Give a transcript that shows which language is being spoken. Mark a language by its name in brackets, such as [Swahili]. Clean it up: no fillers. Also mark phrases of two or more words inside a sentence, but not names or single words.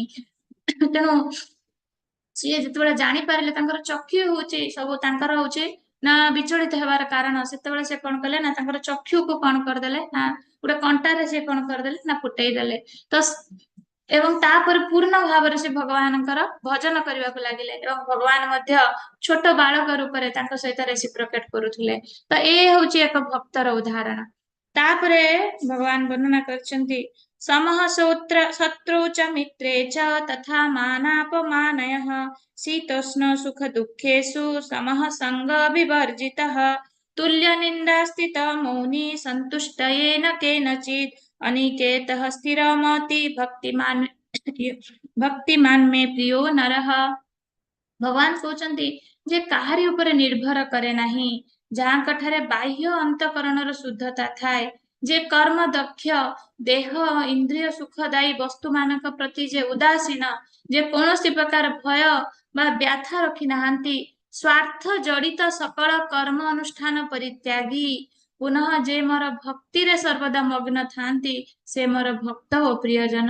[Odia] ତେଣୁ ସିଏ ଯେତେବେଳେ ଜାଣିପାରିଲେ ତାଙ୍କର ଚକ୍ଷୁ ହଉଛି ସବୁ ତାଙ୍କର ହଉଛି ନା ବିଚଳିତ ହେବାର କାରଣ ସେତେବେଳେ ସେ କଣ କଲେ ନା ତାଙ୍କର ଚକ୍ଷୁକୁ କଣ କରିଦେଲେ ନା ଗୋଟେ କଣ୍ଟାରେ ସେ କଣ କରିଦେଲେ ନା ଫୁଟେଇ ଦେଲେ। ତ ଏବଂ ତାପରେ ପୂର୍ଣ୍ଣ ଭାବରେ ସେ ଭଗବାନଙ୍କର ଭଜନ କରିବାକୁ ଲାଗିଲେ ଏବଂ ଭଗବାନ ମଧ୍ୟ ଛୋଟ ବାଳକ ରୂପରେ ତାଙ୍କ ସହିତ ରେସିପ୍ରୋକେଟ କରୁଥିଲେ। ତ ଏ ହଉଛି ଏକ ଭକ୍ତର ଉଦାହରଣ। ତାପରେ ଭଗବାନ ବର୍ଣ୍ଣନା କରିଛନ୍ତି [Sanskrit] समः सौत्र शत्रौ च मित्रे च तथा मानापमानयः शीतोष्ण सुख दुःखेषु समः संग विवर्जितः तुल्यनिन्दास्थितः मौनी सन्तुष्ट येन केनचित् अनिकेतः स्थिरमति भक्तिमान मे प्रियो नरः। [Odia] ଭଗବାନ କହୁଛନ୍ତି ଯେ କାହାରି ଉପରେ ନିର୍ଭର କରେ ନାହିଁ ଯାହାଙ୍କ ଠାରେ ବାହ୍ୟ ଅନ୍ତକରଣର ଶୁଦ୍ଧତା ଥାଏ ଯେ କର୍ମ ଦକ୍ଷ ଦେହ ଇନ୍ଦ୍ରିୟ ସୁଖଦାୟୀ ବସ୍ତୁ ମାନଙ୍କ ପ୍ରତି ଯେ ଉଦାସୀନ ଯେ କୌଣସି ପ୍ରକାର ଭୟ ବା ବ୍ୟାଥା ରଖି ନାହାନ୍ତି ସ୍ୱାର୍ଥ ଜଡ଼ିତ ସକଳ କର୍ମ ଅନୁଷ୍ଠାନ ପରିତ୍ୟାଗୀ ପୁନଃ ଯେ ମୋର ଭକ୍ତିରେ ସର୍ବଦା ମଗ୍ନ ଥାନ୍ତି ସେ ମୋର ଭକ୍ତ ଓ ପ୍ରିୟଜନ।